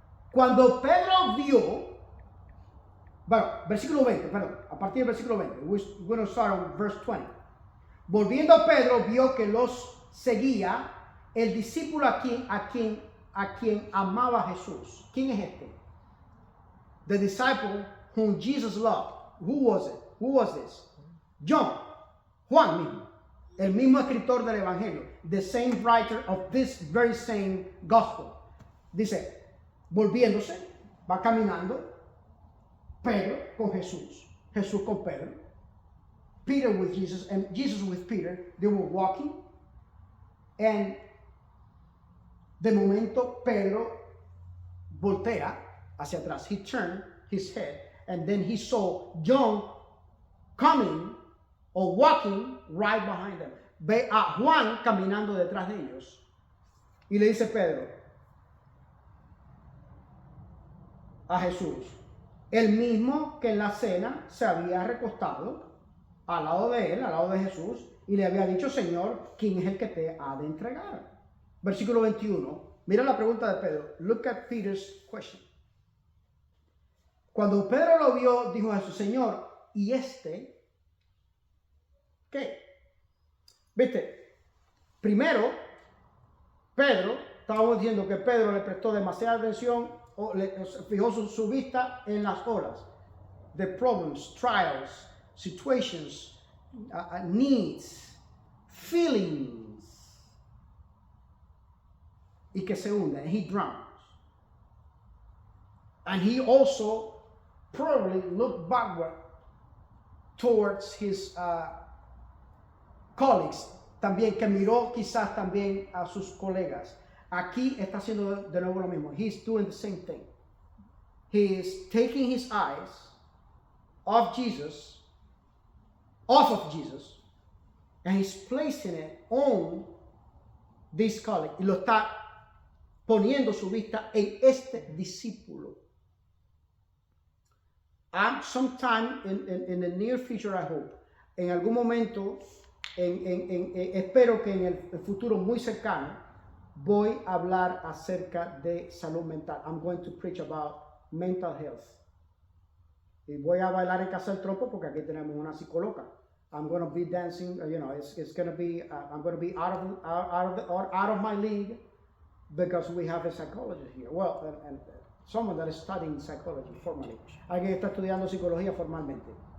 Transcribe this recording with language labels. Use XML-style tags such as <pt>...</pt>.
<es>Cuando Pedro vio, versículo 20, perdón, a partir del versículo 20,</es> <en>we're going to start on verse 20.</en> <es>Volviendo Pedro vio que los seguía el discípulo a quien amaba Jesús. ¿Quién es este?</es> <en>The disciple whom Jesus loved. Who was it? Who was this? John.</en> <es>Juan mismo. El mismo escritor del Evangelio.</es> <en>The same writer of this very same gospel.</en> <es>Dice, volviéndose, va caminando, Pedro con Jesús. Jesús con Pedro.</es> <en>Peter with Jesus and Jesus with Peter. They were walking.</en> <es>And de momento Pedro voltea hacia atrás.</es> <en>He turned his head. And then he saw John coming or walking right behind them.</en> <es>Ve a Juan caminando detrás de ellos. Y le dice Pedro a Jesús, el mismo que en la cena se había recostado al lado de él, al lado de Jesús, y le había dicho, Señor, ¿quién es el que te ha de entregar? Versículo 21. Mira la pregunta de Pedro.</es> <en>Look at Peter's question.</en> <es>Cuando Pedro lo vio, dijo a Jesús, Señor, ¿y este qué? ¿Viste? Primero, Pedro, estábamos diciendo que Pedro le prestó demasiada atención, o fijó su vista en las olas.</es> <en>The problems, trials, situations, needs, feelings.</en> <es>Y que se hunde,</es> <en>and he drowns. And he also probably looked backward towards his colleagues,</en> <es>también que miró quizás también a sus colegas. Aquí está haciendo de nuevo lo mismo.</es> <en>He's doing the same thing. He is taking his eyes off of Jesus, and he's placing it on this colleague.</en> <es>Y lo está poniendo su vista en este discípulo.</es> <en>Sometime in the near future, I hope,</en> <es>en algún momento, espero que en el futuro muy cercano, voy a hablar acerca de salud mental.</es> <en>I'm going to preach about mental health.</en> <es>Y voy a bailar en casa del trompo porque aquí tenemos una psicóloga.</es> <en>I'm going to be dancing, it's going to be, I'm going to be out of my league Because we have a psychologist here. Well, and someone that is studying psychology formally.</en> <es>Alguien que está estudiando psicología formalmente.</es>